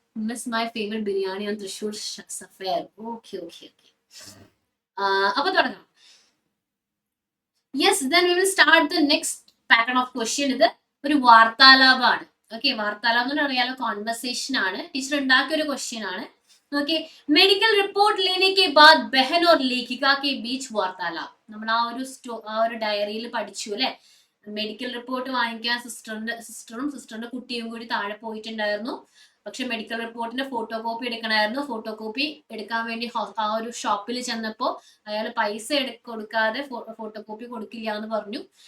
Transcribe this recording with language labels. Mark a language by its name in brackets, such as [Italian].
[English] Miss my favourite biryani on Thrissur Sapphire. Okay. [Malayalam] അപ്പൊ തുടങ്ങാം. [English] Yes, then we will start the next pattern of question. [Malayalam] ഇത് ഒരു വാർത്താലാപമാണ്. Okay, വാർത്താലാപം എന്ന് അറിയാലോ, കോൺവെർസേഷൻ ആണ്. ടീച്ചർ ഉണ്ടാക്കിയ ഒരു ക്വസ്റ്റ്യൻ ആണ്. [Hindi] ഓക്കെ, മെഡിക്കൽ റിപ്പോർട്ട് लेने के बाद बहन और लेखिका के बीच वार्तालाप. [Malayalam] നമ്മൾ ആ ഒരു ഡയറിയിൽ പഠിച്ചു അല്ലെ. മെഡിക്കൽ റിപ്പോർട്ട് വാങ്ങിക്കാൻ സിസ്റ്ററിന്റെ കുട്ടിയും കൂടി താഴെ പോയിട്ടുണ്ടായിരുന്നു. പക്ഷെ മെഡിക്കൽ റിപ്പോർട്ടിന്റെ ഫോട്ടോ കോപ്പി എടുക്കണമായിരുന്നു. ഫോട്ടോ കോപ്പി എടുക്കാൻ വേണ്ടി ആ ഒരു ഷോപ്പിൽ ചെന്നപ്പോ അയാൾ പൈസ കൊടുക്കാതെ ഫോട്ടോ കോപ്പി കൊടുക്കില്ല എന്ന് പറഞ്ഞു.